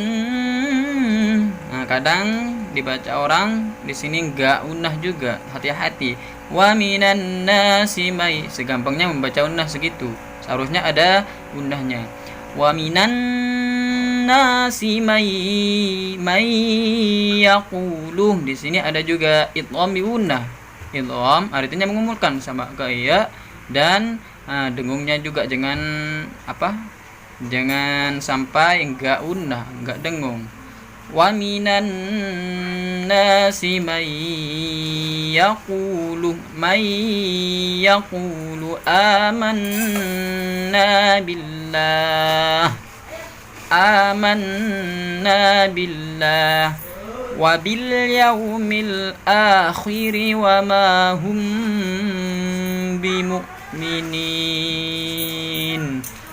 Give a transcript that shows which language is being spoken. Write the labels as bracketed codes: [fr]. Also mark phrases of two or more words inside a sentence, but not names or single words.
[id] Nah, kadang dibaca orang di sini enggak unah juga, hati-hati. [ar] ومن الناس من, [id] segampangnya membaca unah segitu, seharusnya ada unahnya. [ar] ومن الناس من يقول. [id] Di sini ada juga [ar] إدغام بغنة. [id] Idgham artinya mengumpulkan sama kayak dan dengungnya juga jangan sampai enggak unah, enggak dengung. [ar] ومن الناس من يقول آمنا بالله وباليوم الآخر وما هم بمؤمنين